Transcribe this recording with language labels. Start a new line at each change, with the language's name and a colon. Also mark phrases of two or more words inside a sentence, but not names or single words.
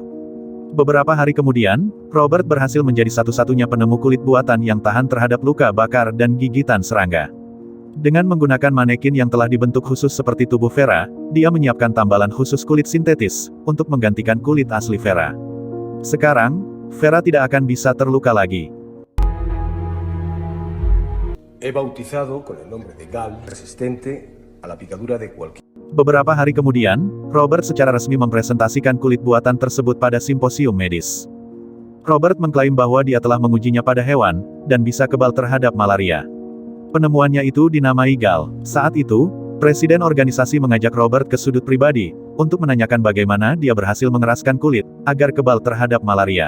Indonesian: Beberapa hari kemudian, Robert berhasil menjadi satu-satunya penemu kulit buatan yang tahan terhadap luka bakar dan gigitan serangga. Dengan menggunakan manekin yang telah dibentuk khusus seperti tubuh Vera, dia menyiapkan tambalan khusus kulit sintetis, untuk menggantikan kulit asli Vera. Sekarang, Vera tidak akan bisa terluka lagi.
Spanish: He bautizado con el nombre de Gal, resistente a la picadura de cualquier.
Indonesian: Beberapa hari kemudian, Robert secara resmi mempresentasikan kulit buatan tersebut pada simposium medis. Robert mengklaim bahwa dia telah mengujinya pada hewan, dan bisa kebal terhadap malaria. Penemuannya itu dinamai Gal. Saat itu, Presiden organisasi mengajak Robert ke sudut pribadi, untuk menanyakan bagaimana dia berhasil mengeraskan kulit, agar kebal terhadap malaria.